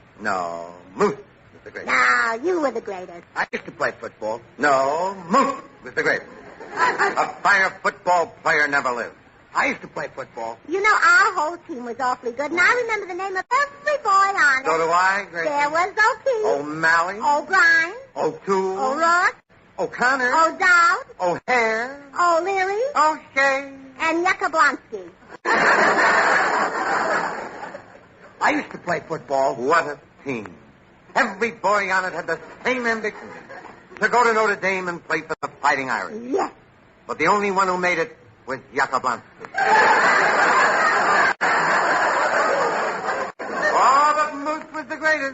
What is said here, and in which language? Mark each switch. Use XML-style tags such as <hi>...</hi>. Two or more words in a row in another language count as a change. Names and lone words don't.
<en>No, Moose was the greatest. No, you were the greatest. I used to play football. No, Moose was the greatest. A finer football player never lived. I used to play football. You know, our whole team was awfully good, and I remember the name of every boy on it. So do I, Gracie. There was O'Keefe. O'Malley. O'Brien. O'Toole. O'Rourke. O'Connor. O'Dowd. O'Hare. O'Leary. O'Shea. And Yakoblonsky. I used to play football. What a team. Every boy on it had the same ambition. To go to Notre Dame and play for the Fighting Irish. Yes. But the only one who made it was Yakoblonsky. Oh, but Moose was the greatest.</en>